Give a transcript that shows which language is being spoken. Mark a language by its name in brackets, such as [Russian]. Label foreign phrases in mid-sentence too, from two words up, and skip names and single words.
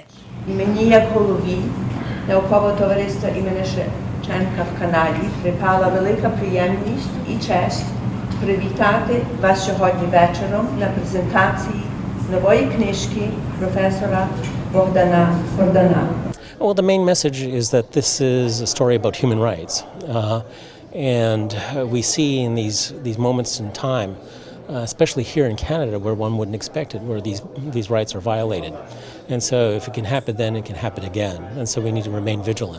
[Ukrainian] Мені, як голові наукового товариства імені Шевченка в Канаді, припала велика приємність і честь привітати вас сьогодні вечором на презентації нової книжки професора Богдана Кордана. [English] Well, the main message is that this is a story about human rights. And we see in these moments in time, especially here in Canada, where one wouldn't expect it, where these rights are violated. And so if it can happen then, it can happen again. And so we need to remain vigilant.